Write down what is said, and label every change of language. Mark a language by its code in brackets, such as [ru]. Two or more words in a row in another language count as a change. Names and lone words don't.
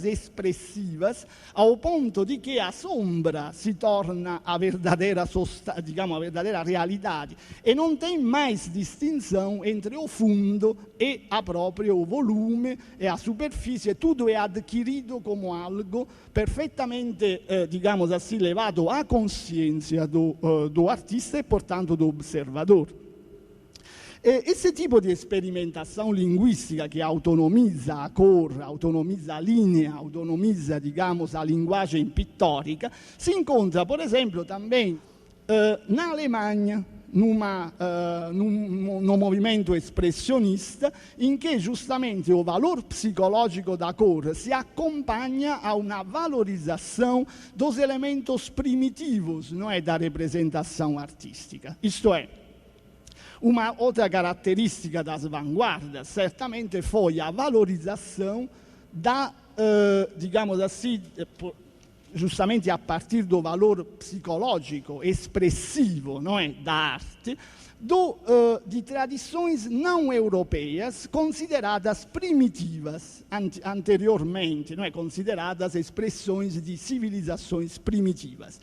[pt] expressivas, ao ponto de que a sombra se torna a verdadeira, digamos, a verdadeira realidade e não tem mais distinção entre o fundo e a próprio volume e a superfície, tudo é adquirido como algo perfeitamente, digamos assim, levado à consciência do artista e, portanto, do observador. Esse tipo de experimentação linguística que autonomiza a cor, autonomiza a linea, autonomiza, digamos, a linguagem [it] pittorica, si incontra, [pt] por esempio, também na Alemanha, num movimento expressionista [it] in che giustamente [pt] o valor psicológico da cor se acompanha a uma valorização dos elementos primitivos, não é, da representação artística. Isto é, uma outra característica das vanguardas certamente foi a valorização da, digamos assim, justamente a partir do valor psicológico, expressivo, não é, da arte, de tradições não europeias consideradas primitivas anteriormente, não é, consideradas expressões de civilizações primitivas.